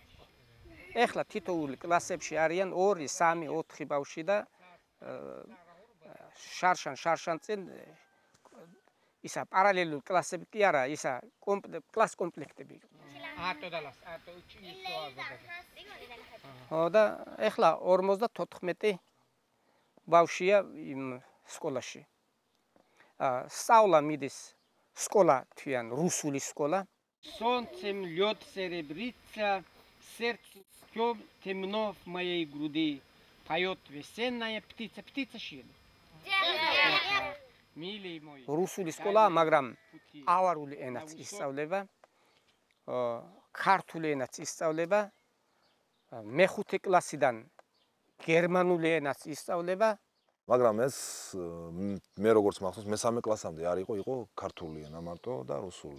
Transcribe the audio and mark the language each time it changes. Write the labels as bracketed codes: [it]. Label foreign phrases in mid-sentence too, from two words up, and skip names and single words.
[ka] ეხლა თითოეული კლასებში არიან 2, 3, 4 ბავშვი და შარშან წინ ისა პარალელურ კლასები კი არა, ისა კლას კომპლექტები იყო. და ეხლა 54 ბავშვია იმ სკოლაში. სწავლა მიდის სკოლა თვიან რუსული სკოლა. [ru] Солнцем лед серебрится, сердце тем темно в моей груди, поет весенняя птица, птица шин. Милый мой. [ka] რუსული სკოლა, მაგრამ ავარული ენაც ისწავლება, ქართული ენაც ისწავლება, მეხუთე კლასიდან გერმანული ენაც ისწავლება. მაგრამ ეს მე როგორც მახსოვს მესამე კლასამდე არ იყო ქართული ენა მარტო და რუსული.